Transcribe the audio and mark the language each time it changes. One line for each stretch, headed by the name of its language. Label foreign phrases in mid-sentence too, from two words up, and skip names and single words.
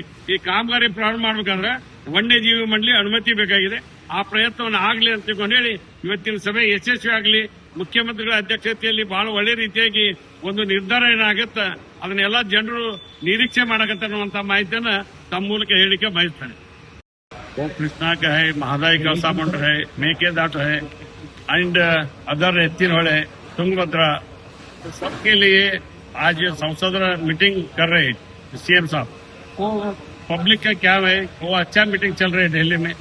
Kannada: ಈ ಕಾಮಗಾರಿ ಪ್ರಾರಂಭ ಮಾಡಬೇಕಾದ್ರೆ ವನ್ಯಜೀವಿ ಮಂಡಳಿ ಅನುಮತಿ ಬೇಕಾಗಿದೆ. ಆ ಪ್ರಯತ್ನವನ್ನು ಆಗಲಿ ಅಂತ ಹೇಳಿ ಇವತ್ತಿನ ಸಭೆ ಯಶಸ್ವಿ ಆಗಲಿ. ಮುಖ್ಯಮಂತ್ರಿಗಳ ಅಧ್ಯಕ್ಷತೆಯಲ್ಲಿ ಬಹಳ ಒಳ್ಳೆ ರೀತಿಯಾಗಿ ಒಂದು ನಿರ್ಧಾರ ಏನಾಗುತ್ತೆ ಅದನ್ನೆಲ್ಲ ಜನರು ನಿರೀಕ್ಷೆ ಮಾಡಕತ್ತ ಅನ್ನುವಂತ ಮಾಹಿತಿಯನ್ನ ತಮ್ಮ ಮೂಲಕ ಹೇಳಿಕೆ ಬಯಸ್ತಾನೆ.
Hindi: कृष्णा का है, महादाई कळसा-ಬಂಡೂರಿ है, मेकेदाटू है
English: and other
Hindi: एत्तिनहोळे, तुंगभद्रा, सबके लिए आज संसद मीटिंग कर रहे हैं सीएम साहब. वो पब्लिक का क्या है, वो अच्छा मीटिंग चल रही है दिल्ली में.